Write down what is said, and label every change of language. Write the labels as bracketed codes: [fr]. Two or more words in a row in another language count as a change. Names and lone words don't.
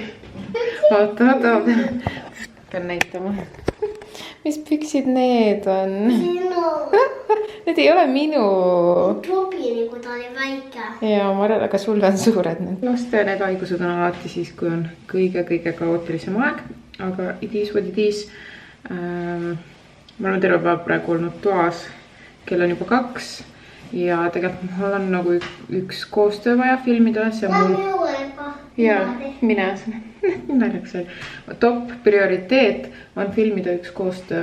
[et] Oota. Pean näitama. Mis püksid need on? Minu. Need ei ole minu. Tobini, kui ta oli väike. Ja ma arvan, aga sul on suured need. Laste need haigused on alati siis, kui on kõige kaootilisem aeg. Aga [en] it is what it is. [et] Ma olen terve päev praegu olnud toas. Kell on juba 2. Ja tegelikult mul on nagu üks koostöö vaja filmida. Ja mine naljakas oli. Top prioriteet on filmida üks koostöö.